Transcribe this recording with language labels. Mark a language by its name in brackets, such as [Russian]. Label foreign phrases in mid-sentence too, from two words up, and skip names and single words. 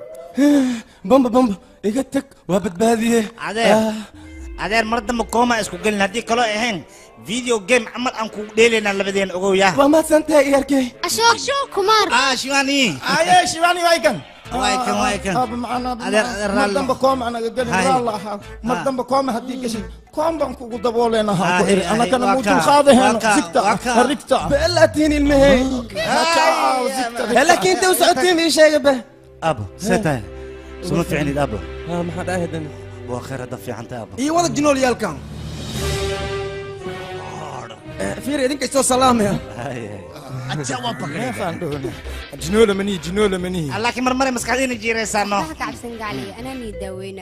[Somali] bamba bamba iga tag waa badbaadiye adeer mar dambe kooma isku gelin haddii kaloo ahayn video game camal aan kugu dheelaynaa labadeen ogow yaa waa mahadsantahay iyarkey ashok kumar shiwani aye shiwani waykan waykan aba macana mar dambe kooma anaga gelin raallah mar dambe kooma haddii gashin koom baan kugu dabooleena ha ku iri anakana mutul qaadaheen zigta rigta beelatiin ilmahey laakiin inta u socotiin ii sheega be abo seetahay suma fiicnid abo maxaa dhahay haddana waa khayr hadda fiicanta abo iyo wada jinoolyaalkan fiir idinka isoo salaamaya jinoola manihi laakiin mar mare maskaxdiina jiiraysaano kacabsan gacliga anaa nii daaweynayo